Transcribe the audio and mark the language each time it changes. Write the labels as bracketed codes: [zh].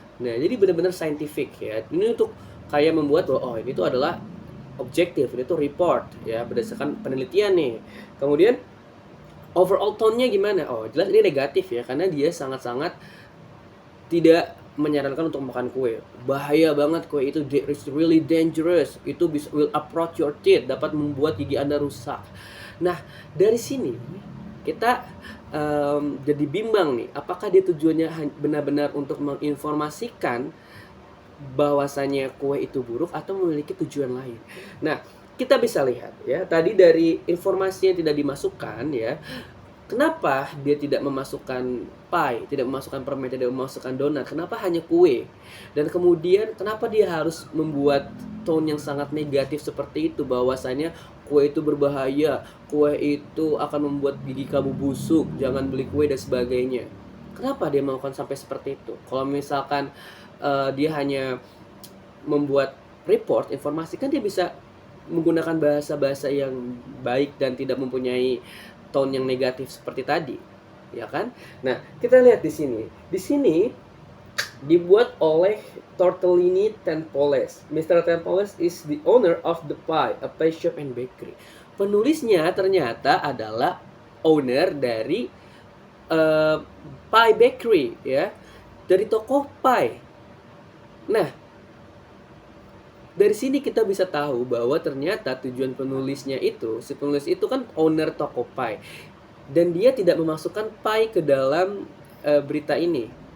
[id] Nah, jadi benar-benar scientific ya. Ini untuk kayak membuat bahwa ini tuh adalah objektif, ini tuh report ya, berdasarkan penelitian nih. Kemudian overall tone-nya gimana? Jelas ini negatif ya, karena dia sangat-sangat tidak menyarankan untuk makan kue. Bahaya banget kue itu, [en] it's really dangerous. [id] Itu [en] will uproot your teeth, [id] dapat membuat gigi Anda rusak. Nah, dari sini kita jadi bimbang nih, apakah dia tujuannya benar-benar untuk menginformasikan bahwasanya kue itu buruk atau memiliki tujuan lain. Nah, kita bisa lihat ya, tadi dari informasi yang tidak dimasukkan ya, kenapa dia tidak memasukkan pie, tidak memasukkan permen, tidak memasukkan donat, kenapa hanya kue? Dan kemudian kenapa dia harus membuat tone yang sangat negatif seperti itu, bahwasanya kue itu berbahaya, kue itu akan membuat gigi kamu busuk, jangan beli kue dan sebagainya. Kenapa dia melakukan sampai seperti itu? Kalau misalkan dia hanya membuat report, informasi, kan dia bisa menggunakan bahasa-bahasa yang baik dan tidak mempunyai tone yang negatif seperti tadi, ya kan? Nah, kita lihat di sini. Di sini dibuat oleh Tortellini Tempoles. [en] Mr. Tempoles is the owner of the pie, a pie shop and bakery. [id] Penulisnya ternyata adalah owner dari pie bakery, ya, dari toko pie. Nah, dari sini kita bisa tahu bahwa ternyata tujuan penulisnya itu, si penulis itu kan owner toko pie, dan dia tidak memasukkan pie ke dalam, berita ini.